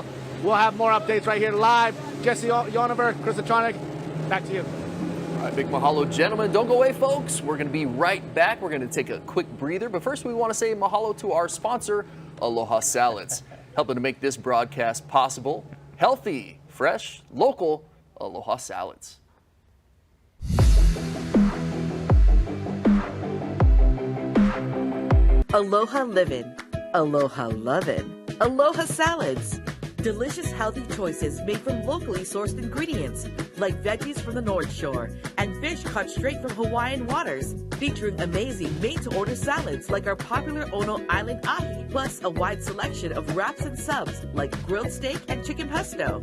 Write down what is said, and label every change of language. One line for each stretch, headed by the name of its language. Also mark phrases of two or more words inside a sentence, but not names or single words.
English: We'll have more updates right here live. Jesse Yonover, Chris Atronic, back to you. All right, big mahalo, gentlemen. Don't go away, folks. We're going to be right back. We're going to take a quick breather. But first, we want to say mahalo to our sponsor, Aloha Salads, helping to make this broadcast possible. Healthy, fresh, local Aloha Salads. Aloha livin', aloha lovin', Aloha Salads. Delicious, healthy choices made from locally sourced ingredients, like veggies from the North Shore and fish caught straight from Hawaiian waters, featuring amazing made-to-order salads like our popular Ono Island ahi, plus a wide selection of wraps and subs like grilled steak and chicken pesto.